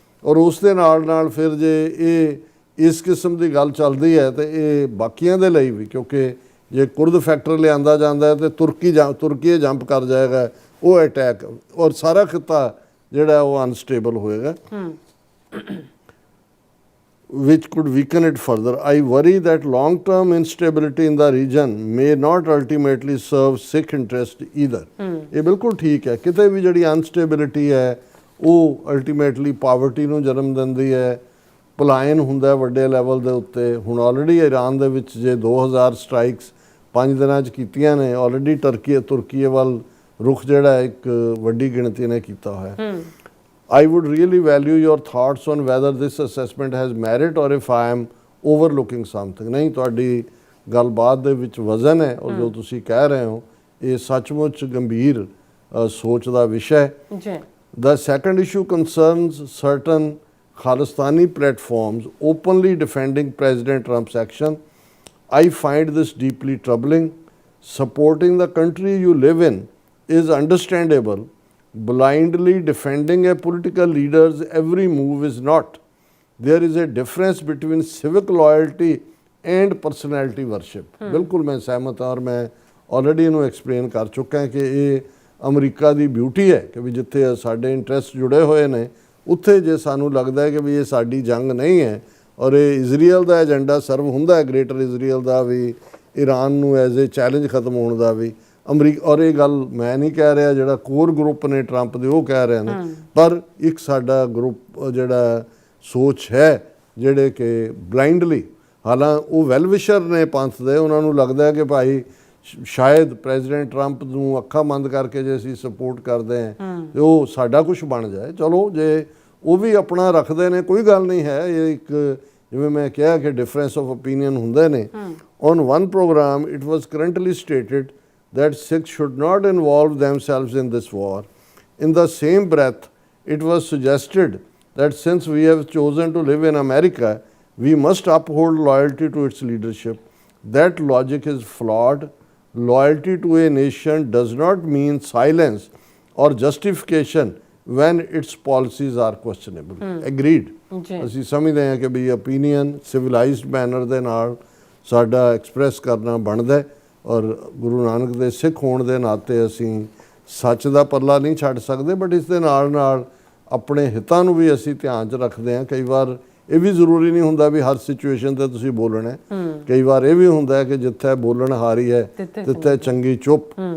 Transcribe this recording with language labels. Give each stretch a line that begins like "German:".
Punjabi: ਔਰ ਉਸ ਦੇ ਨਾਲ ਨਾਲ ਫਿਰ ਜੇ ਇਹ ਇਸ ਕਿਸਮ ਦੀ ਗੱਲ ਚੱਲਦੀ ਹੈ ਤਾਂ ਇਹ ਬਾਕੀਆਂ ਦੇ ਲਈ ਵੀ, ਕਿਉਂਕਿ ਜੇ ਕੁਰਦ ਫੈਕਟਰ ਲਿਆਂਦਾ ਜਾਂਦਾ ਹੈ ਤਾਂ ਤੁਰਕੀ ਜੰਪ ਕਰ ਜਾਏਗਾ ਉਹ ਅਟੈਕ, ਔਰ ਸਾਰਾ ਖਿੱਤਾ ਜਿਹੜਾ ਉਹ ਅਨਸਟੇਬਲ ਹੋਏਗਾ
English: which could weaken it further. I worry that long-term instability in the region may not ultimately serve Sikh interest either.
Punjabi: ਇਹ ਬਿਲਕੁਲ ਠੀਕ ਹੈ, ਕਿਤੇ ਵੀ ਜਿਹੜੀ ਅਨਸਟੇਬਿਲਿਟੀ ਹੈ ਉਹ ਅਲਟੀਮੇਟਲੀ ਪਾਵਰਟੀ ਨੂੰ ਜਨਮ ਦਿੰਦੀ ਹੈ, ਪਲਾਇਨ ਹੁੰਦਾ ਵੱਡੇ ਲੈਵਲ ਦੇ ਉੱਤੇ। ਹੁਣ ਆਲਰੇਡੀ ਈਰਾਨ ਦੇ ਵਿੱਚ ਜੇ 2000 ਸਟ੍ਰਾਈਕਸ 5 ਦਿਨਾਂ 'ਚ ਕੀਤੀਆਂ ਨੇ, ਆਲਰੇਡੀ ਤੁਰਕੀ ਵੱਲ ਰੁਖ ਜਿਹੜਾ ਇੱਕ ਵੱਡੀ ਗਿਣਤੀ ਨੇ ਕੀਤਾ ਹੋਇਆ।
English: I would really value your thoughts on whether this assessment has merit or if I am overlooking something.
Punjabi: ਨਹੀਂ, ਤੁਹਾਡੀ ਗੱਲਬਾਤ ਦੇ ਵਿੱਚ ਵਜ਼ਨ ਹੈ ਔਰ ਜੋ ਤੁਸੀਂ ਕਹਿ ਰਹੇ ਹੋ ਇਹ ਸੱਚਮੁੱਚ ਗੰਭੀਰ ਸੋਚ ਦਾ ਵਿਸ਼ਾ ਹੈ। ਜੀ।
English: The second issue concerns certain Khalistani platforms openly defending President Trump's action. I find this deeply troubling. Supporting the country you live in is understandable. Blindly defending a political leader's every move is not. There is a difference between civic loyalty and personality worship.
Punjabi: ਬਿਲਕੁਲ ਮੈਂ ਸਹਿਮਤ ਹਾਂ ਔਰ ਮੈਂ already ਇਹਨੂੰ explain ਕਰ ਚੁੱਕਾ ਹਾਂ ਕਿ ਇਹ ਅਮਰੀਕਾ ਦੀ ਬਿਊਟੀ ਹੈ ਕਿ ਵੀ ਜਿੱਥੇ ਸਾਡੇ ਇੰਟਰਸਟ ਜੁੜੇ ਹੋਏ ਨੇ ਉੱਥੇ ਜੇ ਸਾਨੂੰ ਲੱਗਦਾ ਹੈ ਕਿ ਵੀ ਇਹ ਸਾਡੀ ਜੰਗ ਨਹੀਂ ਹੈ ਔਰ ਇਹ ਇਜ਼ਰਾਈਲ ਦਾ ਏਜੰਡਾ ਸਰਵ ਹੁੰਦਾ ਹੈ, ਗ੍ਰੇਟਰ ਇਜ਼ਰਾਈਲ ਦਾ ਵੀ, ਈਰਾਨ ਨੂੰ ਐਜ਼ ਏ ਚੈਲੰਜ ਖਤਮ ਹੋਣ ਦਾ ਵੀ। ਅਮਰੀਕਾ, ਔਰ ਇਹ ਗੱਲ ਮੈਂ ਨਹੀਂ ਕਹਿ ਰਿਹਾ, ਜਿਹੜਾ ਕੋਰ ਗਰੁੱਪ ਨੇ ਟਰੰਪ ਦੇ ਉਹ ਕਹਿ ਰਹੇ ਨੇ, ਪਰ ਇੱਕ ਸਾਡਾ ਗਰੁੱਪ ਜਿਹੜਾ ਸੋਚ ਹੈ ਜਿਹੜੇ ਕਿ ਬਲਾਈਂਡਲੀ, ਹਾਲਾਂ ਉਹ ਵੈਲ ਵਿਸ਼ਰ ਨੇ ਪੰਥ ਦੇ, ਉਹਨਾਂ ਨੂੰ ਲੱਗਦਾ ਹੈ ਕਿ ਭਾਈ ਸ਼ਾਇਦ ਪ੍ਰੈਜ਼ੀਡੈਂਟ ਟਰੰਪ ਨੂੰ ਅੱਖਾਂ ਬੰਦ ਕਰਕੇ ਜੇ ਅਸੀਂ ਸਪੋਰਟ ਕਰਦੇ ਹਾਂ ਤੇ ਉਹ ਸਾਡਾ ਕੁਝ ਬਣ ਜਾਏ। ਚਲੋ ਜੇ ਉਹ ਵੀ ਆਪਣਾ ਰੱਖਦੇ ਨੇ ਕੋਈ ਗੱਲ ਨਹੀਂ ਹੈ, ਇਹ ਇੱਕ ਜਿਵੇਂ ਮੈਂ ਕਿਹਾ ਕਿ ਡਿਫਰੈਂਸ ਆਫ ਓਪੀਨੀਅਨ ਹੁੰਦੇ ਨੇ।
English: On one programme it was currently stated that Sikhs should not involve themselves in this war. In the same breath, it was suggested that since we have chosen to live in America, we must uphold loyalty to its leadership. That logic is flawed. Loyalty to a nation does not mean silence or justification when its policies are questionable. Agreed.
Punjabi: ਅਸੀਂ ਸਮਝਦੇ ਹਾਂ ਕਿ ਵੀ opinion civilized manner ਦੇ ਨਾਲ ਸਾਡਾ express ਕਰਨਾ ਬਣਦਾ ਹੈ, ਔਰ ਗੁਰੂ ਨਾਨਕ ਦੇ ਸਿੱਖ ਹੋਣ ਦੇ ਨਾਤੇ ਅਸੀਂ ਸੱਚ ਦਾ ਪੱਲਾ ਨਹੀਂ ਛੱਡ ਸਕਦੇ, ਬਟ ਇਸ ਦੇ ਨਾਲ ਨਾਲ ਆਪਣੇ ਹਿੱਤਾਂ ਨੂੰ ਵੀ ਅਸੀਂ ਧਿਆਨ 'ਚ ਰੱਖਦੇ ਹਾਂ। ਕਈ ਵਾਰ ਇਹ ਵੀ ਜ਼ਰੂਰੀ ਨਹੀਂ ਹੁੰਦਾ ਵੀ ਹਰ ਸਿਚੁਏਸ਼ਨ 'ਤੇ ਤੁਸੀਂ ਬੋਲਣਾ ਹੈ, ਕਈ ਵਾਰ ਇਹ ਵੀ ਹੁੰਦਾ ਹੈ ਕਿ ਜਿੱਥੇ ਬੋਲਣ ਹਾਰੀ ਹੈ ਤਿੱਥੇ ਚੰਗੀ ਚੁੱਪ।